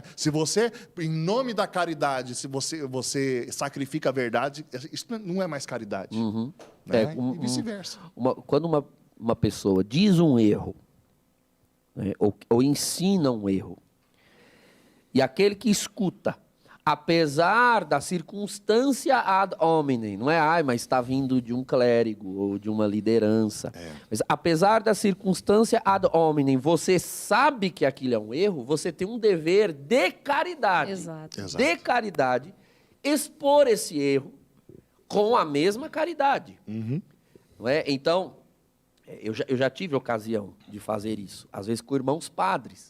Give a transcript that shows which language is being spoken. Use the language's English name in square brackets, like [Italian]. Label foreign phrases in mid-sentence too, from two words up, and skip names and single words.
[Portuguese] Se você, em nome da caridade, se você sacrifica a verdade, isso não é mais caridade. Né? E vice-versa. Quando uma pessoa diz um erro, né, ou ensina um erro, e aquele que escuta, apesar da circunstância [Latin] ad hominem, [Portuguese] não é, mas está vindo de um clérigo ou de uma liderança, mas apesar da circunstância [Latin] ad hominem, [Portuguese] você sabe que aquilo é um erro, você tem um dever de caridade. Exato. De caridade, expor esse erro com a mesma caridade. Não é? Então, eu já tive ocasião de fazer isso, às vezes com irmãos padres.